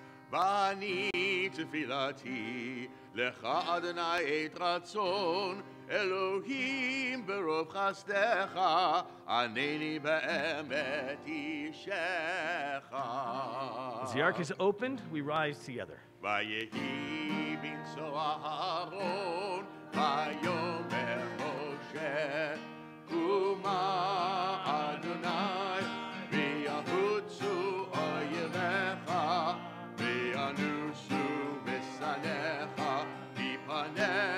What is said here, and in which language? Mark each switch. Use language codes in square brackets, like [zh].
[he] ואני תפילתי לך אדוני את רצון אלוהים ברוב חסדך, ענני באמת אישך. [en] As the ark is opened, we rise together. [he] ויהי בנשוא אהרון, ויאמר משה, קומה אדוני, ויחוצו אויביך, וינוסו משנאיך מפניך,